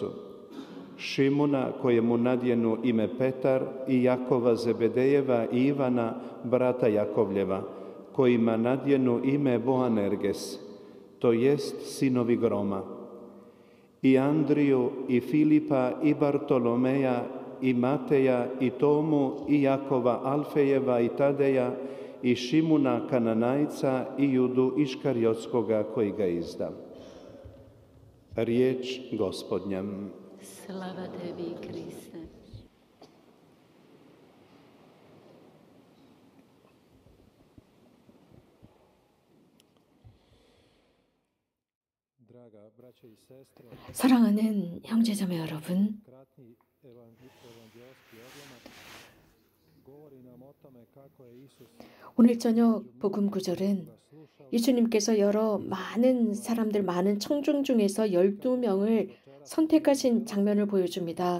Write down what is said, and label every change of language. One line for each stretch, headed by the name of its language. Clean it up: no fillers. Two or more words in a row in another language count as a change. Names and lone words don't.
Croatian: Šimuna, kojemu nadjenu ime Petar, i Jakova Zebedejeva i Ivana, brata Jakovljeva, kojima nadjenu ime Boanerges, to jest sinovi groma, i Andriju, i Filipa, i Bartolomeja, i Mateja, i Tomu, i Jakova Alfejeva, i Tadeja, i Šimuna Kananajca, i Judu Iškariotskoga koji ga izda. Riječ Gospodnja. Slava tebi, Kriste.
Korean: 사랑하는 형제자매 여러분, 오늘 저녁 복음 구절은 예수님께서 여러 많은 사람들, 많은 청중 중에서 12명을 선택하신 장면을 보여줍니다.